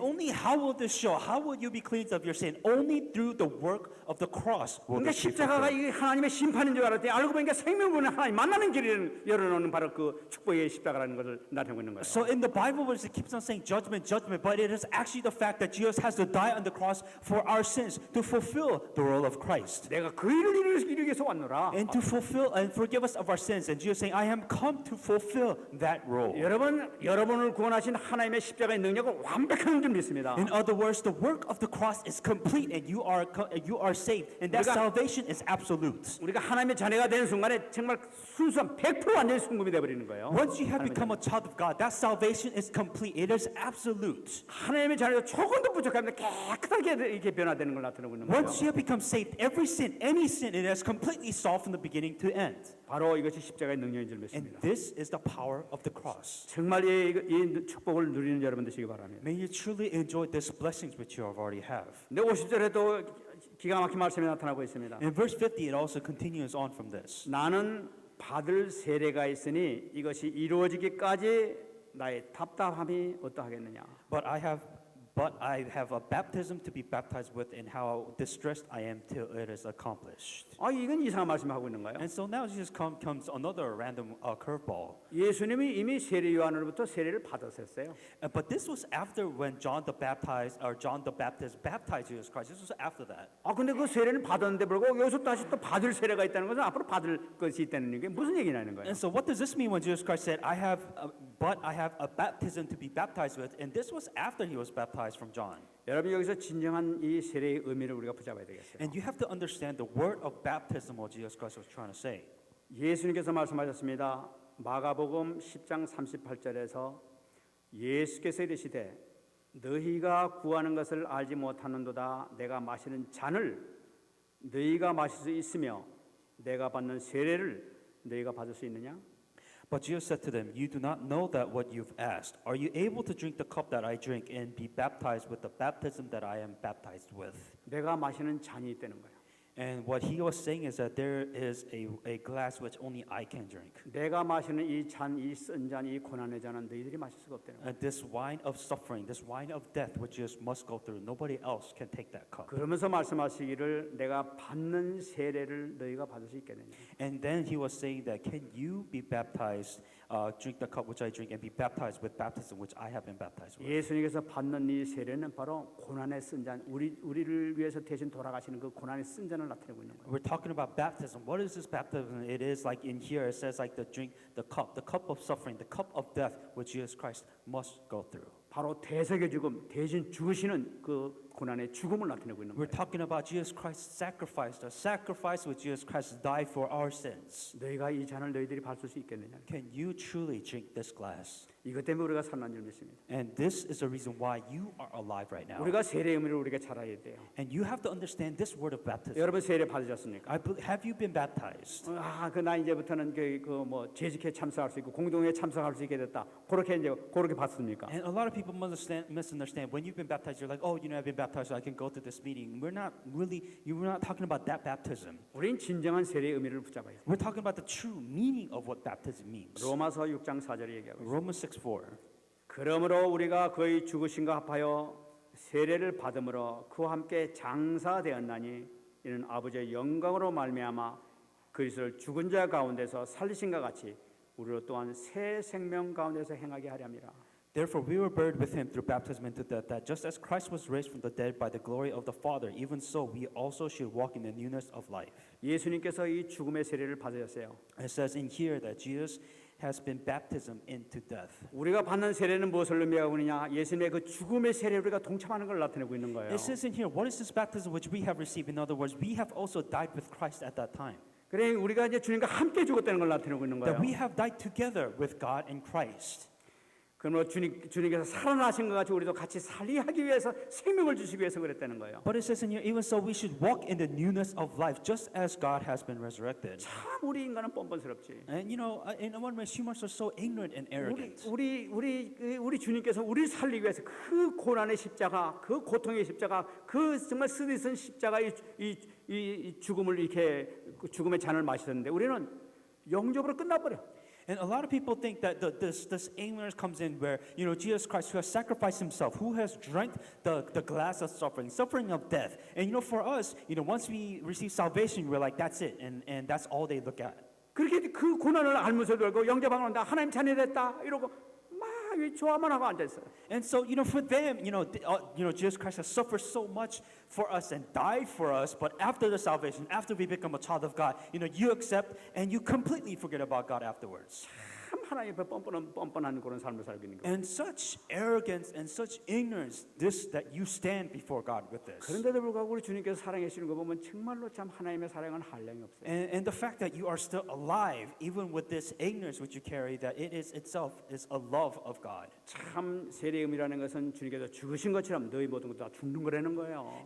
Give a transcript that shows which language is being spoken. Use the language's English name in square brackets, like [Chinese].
[English] And only how will this show? How will you be cleansed of your sin? Only through the work of the cross will [Korean] 그러니까 [English] this be [Korean] 십자가가 [English] fulfilled. [Korean] 이게 하나님의 심판인 줄 알았더니 알고 보니까 생명분의 하나님 만나는 길을 열어놓는 바로 그 축복의 십자가라는 것을 나타내고 있는 거예요. [English] So in the Bible, it keeps on saying judgment, judgment, but it is actually the fact that Jesus has to die on the cross for our sins to fulfill the role of Christ. [Korean] 내가 그 일을 이루기 위해서 왔노라. [English] And to fulfill and forgive us of our sins. And Jesus saying, I am come to fulfill that role. [Korean] 여러분을 구원하신 하나님의 십자가의 능력은 완벽한 줄 믿습니다. [English] In other words, the work of the cross is complete and you are saved. And that [Korean] 우리가- [English] salvation is absolute. [Korean] 우리가 하나님의 자녀가 되는 순간에 정말 순수한 100% 완전히 순금이 되어버리는 거예요. [English] Once you have [Korean] 하나님의 [English] become a child of God, that salvation is complete. It is absolute. [Korean] 하나님의 자녀가 조금도 부족하면 깨끗하게 이렇게 변화되는 걸 나타내고 있는 거예요. [English] Once you have become saved, every sin, any sin, it is completely solved from the beginning to end. [Korean] 바로 이것이 십자가의 능력인 줄 [English] And this is the power of the cross. [Korean] 정말 이 축복을 누리는 여러분 되시기 바랍니다. [English] May you truly enjoy these blessings which you already have. [Korean] 근데 50절에도 기가 막힌 말씀이 나타나고 있습니다. [English] In verse 50, it also continues on from this. [Korean] 나는 받을 세례가 있으니 이것이 이루어지기까지 나의 답답함이 어떠하겠느냐. [English] But I have a baptism to be baptized with, and how distressed I am till it is accomplished. [Korean] 아, 이건 이상한 말씀하고 있는 거예요. [English] And so now Jesus comes another random curveball. [Korean] 예수님이 이미 세례 요한으로부터 세례를 받으셨어요. [English] But this was after when John the Baptist baptized Jesus Christ. This was after that. [Korean] 아, 근데 그 세례는 받았는데 불구하고 여기서 다시 또 받을 세례가 있다는 것은 앞으로 받을 것이 있다는 게 무슨 얘기냐는 거예요. [English] And so what does this mean when Jesus Christ said, I have a baptism to be baptized with, and this was after he was baptized from John. [Korean] 여러분 여기서 진정한 이 세례의 의미를 우리가 붙잡아야 되겠어요. [English] And you have to understand the word of baptism what Jesus Christ was trying to say. [Korean] 예수님께서 말씀하셨습니다. 마가복음 10장 38절에서 예수께서 이르시되 너희가 구하는 것을 알지 못하는도다. 내가 마시는 잔을 너희가 마실 수 있으며 내가 받는 세례를 너희가 받을 수 있느냐? [English] But Jesus said to them, you do not know that what you've asked. Are you able to drink the cup that I drink and be baptized with the baptism that I am baptized with? [Korean] 내가 마시는 잔이 있다는 거예요. [English] And what he was saying is that there is a glass which only I can drink. [Korean] 내가 마시는 이 잔, 이 쓴 잔, 이 고난의 잔은 너희들이 마실 수가 없다는 거예요. [English] And this wine of suffering, this wine of death which you must go through, nobody else can take that cup. [Korean] 그러면서 말씀하시기를 내가 받는 세례를 너희가 받을 수 있겠느냐. [English] And then he was saying that, can you be baptized, drink the cup which I drink, and be baptized with baptism which I have been baptized with? [Korean] 예수님께서 받는 이 세례는 바로 고난의 쓴 잔, 우리를 위해서 대신 돌아가시는 그 고난의 쓴 잔을 나타내고 있는 거예요. [English] We're talking about baptism. What is this baptism? It is like in here, it says like the cup of suffering, the cup of death which Jesus Christ must go through. [Korean] 바로 대속의 죽음, 대신 죽으시는 그 고난의 죽음을 나타내고 있는 [English] We're talking about Jesus Christ's sacrifice, the sacrifice with Jesus Christ died for our sins. [Korean] 너희가 이 잔을 너희들이 받을 수 있겠느냐? [English] Can you truly drink this glass? [Korean] 이것 때문에 우리가 살아난 줄 믿습니다. [English] And this is the reason why you are alive right now. [Korean] 우리가 세례의 의미를 우리가 잘 알아야 돼요. [English] And you have to understand this word of baptism. [Korean] 여러분 세례 받으셨습니까? [English] Have you been baptized? [Korean] 나 이제부터는 뭐 재직회 참석할 수 있고 공동회에 참석할 수 있게 됐다. 그렇게 봤습니까? [English] And a lot of people misunderstand. When you've been baptized, you're like, oh, I've been baptized, so I can go to this meeting. We're not talking about that baptism. [Korean] 우린 진정한 세례의 의미를 붙잡아야 돼요. [English] We're talking about the true meaning of what baptism means. [Korean] 로마서 6장 4절에 얘기하고 있어요. [English] Romans 6:4. [Korean] 그러므로 우리가 그의 죽으심과 합하여 세례를 받음으로 그와 함께 장사되었나니 이는 아버지의 영광으로 말미암아 그리스도를 죽은 자 가운데서 살리신과 같이 우리로 또한 새 생명 가운데서 행하게 하렵니다. [English] Therefore we were buried with him through baptism into death, that just as Christ was raised from the dead by the glory of the Father, even so we also should walk in the newness of life. [Korean] 예수님께서 이 죽음의 세례를 받으셨어요. [English] It says in here that Jesus has been baptism into death. [Korean] 우리가 받는 세례는 무엇을 의미하고 있느냐? 예수님의 그 죽음의 세례에 우리가 동참하는 걸 나타내고 있는 거예요. [English] It says in here, what is this baptism which we have received? In other words, we have also died with Christ at that time. [Korean] 그래 우리가 이제 주님과 함께 죽었다는 걸 나타내고 있는 거예요. [English] That we have died together with God and Christ. [Korean] 그러므로 주님께서 살아나신 것 같이 우리도 같이 살리하기 위해서 생명을 주시기 위해서 그랬다는 거예요. [English] But it says in here, even so we should walk in the newness of life, just as God has been resurrected. [Korean] 참 우리 인간은 뻔뻔스럽지. [English] And in one way, humans are so ignorant and arrogant. [Korean] 우리 주님께서 우리를 살리기 위해서 그 고난의 십자가, 그 고통의 십자가, 그 정말 쓰디쓴 십자가 이 죽음을 이렇게 그 죽음의 잔을 마셨는데 우리는 영접으로 끝나버려. [English] And a lot of people think that this ignorance comes in where, Jesus Christ, who has sacrificed himself, who has drank the glass of suffering of death. And for us, once we receive salvation, we're like, that's it. And that's all they look at. [Korean] 그렇게 그 고난을 알면서도 알고 영접하고 나 하나님 자녀됐다 이러고 막 좋아만 하고 앉아 있어요. [English] And so, for them, Jesus Christ has suffered so much for us and died for us, but after the salvation, after we become a child of God, you accept and you completely forget about God afterwards. [Korean] 참 하나님 앞에 뻔뻔한 그런 삶을 살고 있는 거예요. [English] And such arrogance and such ignorance, that you stand before God with this. [Korean] 그런데도 불구하고 우리 주님께서 사랑해 주시는 거 보면 정말로 참 하나님의 사랑은 한량이 없어요. [English] And the fact that you are still alive, even with this ignorance which you carry, that it is itself is a love of God. [Korean] 참 세례의 의미라는 것은 주님께서 죽으신 것처럼 너희 모든 것 다 죽는 거라는 거예요.